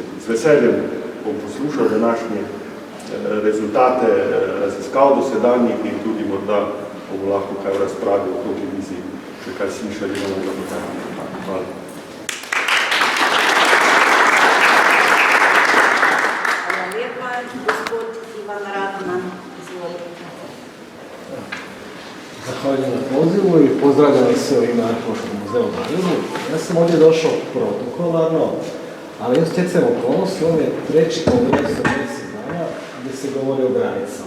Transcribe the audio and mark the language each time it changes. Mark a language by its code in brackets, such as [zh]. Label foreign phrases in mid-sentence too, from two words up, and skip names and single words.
[sl] Z veseljem bom poslušal današnje rezultate raziskav dosedanjih in tudi morda bomo lahko kaj v razpravi o tej viziji še kaj slišali novega dogajanja. Hvala. Hvala lepa, gospod Ivan Radman, izvolite. [hr] Zahvaljujem na pozivu i pozdravljam sve u ime Arheološkog muzeja u Zagrebu. Ja sam ovdje došao protokolarno, ali stjecajem okolnosti, ovo je treći kongres od 10 dana gdje se govori o granicama.